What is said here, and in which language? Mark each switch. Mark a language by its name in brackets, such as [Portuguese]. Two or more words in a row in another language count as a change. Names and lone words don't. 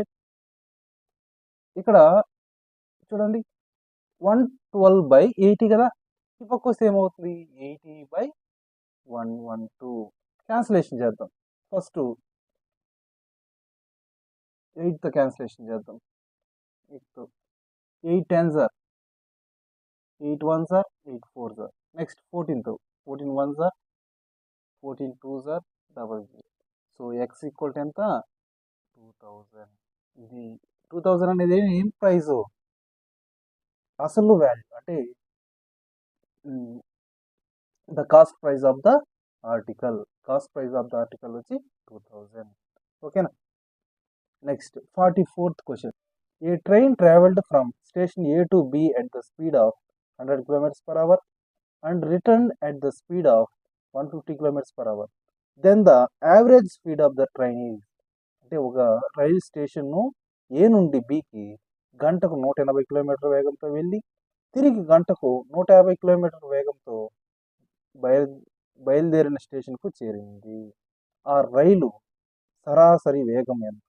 [Telugu] ఇక్కడ చూడండి 112/80 కదా, ఈ పక్క వస్తే ఏమవుతుంది? 80/112. క్యాన్సిలేషన్ చేద్దాం. ఫస్ట్ 8తో క్యాన్సిలేషన్ చేద్దాం. [English] 8 10s are 8 1s are 8 4s are. నెక్స్ట్ 14తో 14 1s are 14 2s are 00. so x equal to ఎంత? 2000. [Telugu] ఇది 2000 అనేది ఏం ప్రైస్? [English] అసలు వాల్యూ, అంటే the cost price of the article. cost price of the article వచ్చి 2000. ఓకేనా? next 44th question. A train travelled from station A to B at the speed of 100 kilometers per hour and returned at the speed of 150 kilometers per hour. Then the average speed of the train is. [Telugu] అంటే ఒక రైలు స్టేషన్ను ఏ నుండి బికి గంటకు 180 కిలోమీటర్ల వేగంతో వెళ్ళి తిరిగి గంటకు 150 కిలోమీటర్ల వేగంతో బయలుదేరిన స్టేషన్కు చేరింది. ఆ రైలు సరాసరి వేగం ఎంత?